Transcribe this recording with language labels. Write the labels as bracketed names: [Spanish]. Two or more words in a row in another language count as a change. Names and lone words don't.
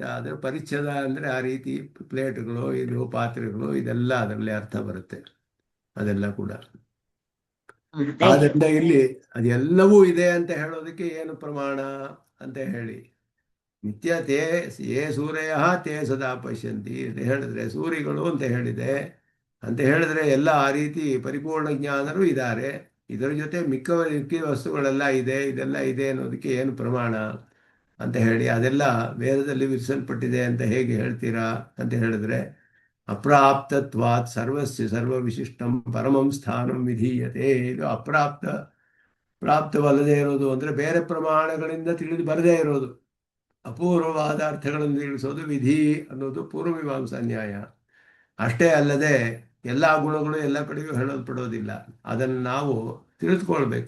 [Kannada] ಅದರ ಪರಿಚ್ಛೇದ ಅಂದರೆ ಆ ರೀತಿ ಪ್ಲೇಟ್ಗಳು, ಇದು ಪಾತ್ರೆಗಳು, ಇದೆಲ್ಲ ಅದರಲ್ಲಿ ಅರ್ಥ ಬರುತ್ತೆ ಅದೆಲ್ಲ ಕೂಡ. ಆದ್ದರಿಂದ ಇಲ್ಲಿ ಅದೆಲ್ಲವೂ ಇದೆ ಅಂತ ಹೇಳೋದಕ್ಕೆ ಏನು ಪ್ರಮಾಣ ಅಂತ ಹೇಳಿ, [Sanskrit] ನಿತ್ಯ ಯೇ ಸೂರ್ಯ ತೇ ಸದಾ ಪಶ್ಯಂತಿ [Kannada] ಅಂತ ಹೇಳಿದ್ರೆ ಸೂರ್ಯಗಳು ಅಂತ ಹೇಳಿದ್ರೆ ಎಲ್ಲ ಆ ರೀತಿ ಪರಿಪೂರ್ಣ ಜ್ಞಾನರು ಇದ್ದಾರೆ. ಇದರ ಜೊತೆ ಮಿಕ್ಕ ವಸ್ತುಗಳೆಲ್ಲ ಇದೆ, ಇದೆಲ್ಲ ಇದೆ ಅನ್ನೋದಕ್ಕೆ ಏನು ಪ್ರಮಾಣ ಅಂತ ಹೇಳಿ, ಅದೆಲ್ಲ ವೇದದಲ್ಲಿ ವಿವರಿಸಲ್ಪಟ್ಟಿದೆ ಅಂತ ಹೇಗೆ ಹೇಳ್ತೀರಾ ಅಂತ ಹೇಳಿದ್ರೆ, [Sanskrit] ಅಪ್ರಾಪ್ತತ್ವಾತ್ ಸರ್ವಸ್ಯ ಸರ್ವವಿಶಿಷ್ಟಂ ಪರಮಂ ಸ್ಥಾನಂ ವಿಧೀಯತೆ. [Kannada] ಇದು ಪ್ರಾಪ್ತವಲ್ಲದೆ ಇರೋದು ಅಂದರೆ ಬೇರೆ ಪ್ರಮಾಣಗಳಿಂದ ತಿಳಿದು ಬರದೇ ಇರೋದು, ಅಪೂರ್ವವಾದ ಅರ್ಥಗಳನ್ನು ತಿಳಿಸೋದು ವಿಧಿ ಅನ್ನೋದು ಪೂರ್ವಮೀಮಾಂಸಾ ನ್ಯಾಯ. ಅಷ್ಟೇ ಅಲ್ಲದೆ ಎಲ್ಲ ಗುಣಗಳು ಎಲ್ಲ ಕಡೆಗೂ ಹೇಳಲ್ಪಡೋದಿಲ್ಲ, ಅದನ್ನು ನಾವು ತಿಳಿದುಕೊಳ್ಬೇಕು.